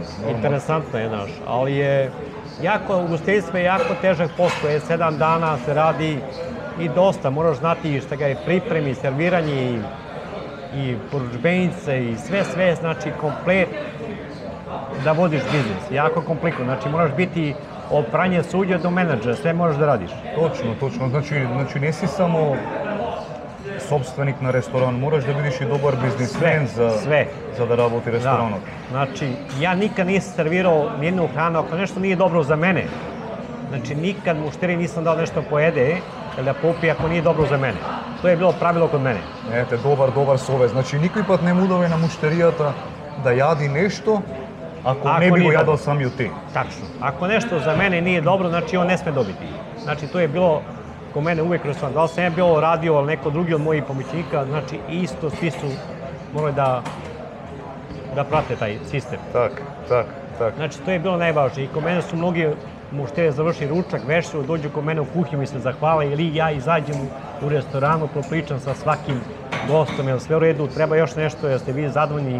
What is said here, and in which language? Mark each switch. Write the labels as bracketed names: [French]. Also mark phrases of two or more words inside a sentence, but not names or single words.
[Serbian] Interesantno je, znaš, ali je ugostiteljstvo je jako težak posao, 7 dana se radi i dosta, moraš znati šta ga je pripremi, serviranje i poručbenice i sve, znači komplet da vodiš biznis, jako komplikovano, znači moraš biti od pranja suđa do menadžera, sve moraš da radiš. [Macedonian] Точно, значи не си само собственик на ресторан, мораш да бидеш и добар бизнисмен за да работи ресторанот. [Serbian] Znači, ja nikad nisam servirao nijednu hranu ako nešto nije dobro za mene. Znači, nikad mušteri nisam dao nešto pojede ili da popije ako nije dobro za mene. To je bilo pravilo kod mene. [Macedonian] Ете, добар совет. Значи, никој пат не му даве на муштеријата да јади нешто ако не би го јадал самиот ти. [Serbian] Tačno. Ako nešto za mene nije dobro, znači on ne sme dobiti. Znači, to je bilo kod mene uvijek restoran. Da li sam ja bio radio, ali neko drugi od mojih pomoćnika, znači isto, svi su morali da da prate taj sistem. Tak. Znači, to je bilo najvažnije. I kod mene su mnogi mušteri završili ručak, večeru, dođu kod mene u kuhinju, mi se zahvale, ili ja izađem u restoranu, propričam sa svakim gostom, jel sve u redu, treba još nešto, jel ste vi zadovoljni.